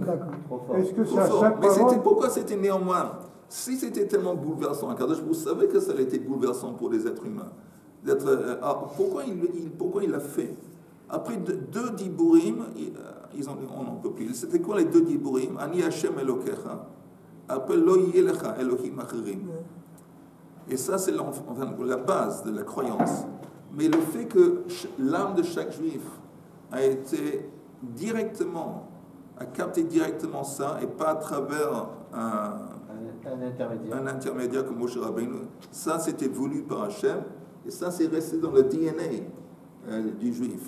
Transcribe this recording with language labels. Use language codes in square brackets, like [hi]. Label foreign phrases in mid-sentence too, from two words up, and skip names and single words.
[fr] D'accord. Trop fort. Est-ce que Trop c'est à fort. chaque Mais parole pourquoi c'était néanmoins, si c'était tellement bouleversant, Akadosh, vous savez que ça a été bouleversant pour les êtres humains. Pourquoi il l'a fait? Après deux diburim, ils ont dit on n'en peut plus. C'était quoi les deux diburim? [he] אני השם אלוקיך. Après לא יהיה לך אלוהים אחרים. [fr] Et ça, c'est la base de la croyance. Mais le fait que l'âme de chaque juif a été directement, a capté directement ça, et pas à travers Un intermédiaire comme Moshe Rabbeinu, ça c'était voulu par Hachem, et ça c'est resté dans le DNA du juif.